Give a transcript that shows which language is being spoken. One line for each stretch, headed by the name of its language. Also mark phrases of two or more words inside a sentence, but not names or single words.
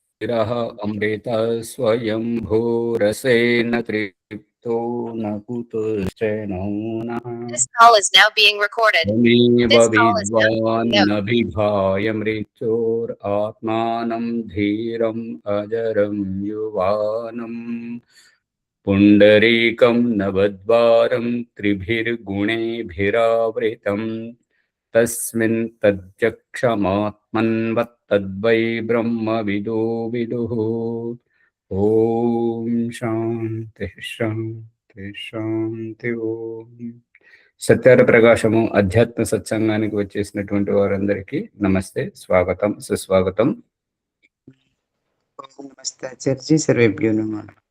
Sanskrit: गिरः अमृत स्वयंभूरसेन तृप्तो न कुतश्चनो नः।
English: This call is now being recorded.
Sanskrit: त्वमेव
English: This call is now
Sanskrit: विद्वान्
English: no.
Sanskrit: न विभाय मृत्योरात्मानं धीरम् अजरं युवानम् पुण्डरीकं नवद्वारं त्रिभिर्गुणेभिरावृतम् तस्मिन् तद्यक्षमात्मन्वत्तद्वै ब्रह्मविदो विदुः। ఓం శాంతి శాంతి శాంతి ఓం.
Telugu: సత్యార ప్రకాశము అధ్యాత్మ సత్సంగానికి వచ్చేసినటువంటి వారందరికీ నమస్తే, స్వాగతం, సుస్వాగతం. నమస్తే ఆచార్య,
Sanskrit: సర్వేభ్యో నమః.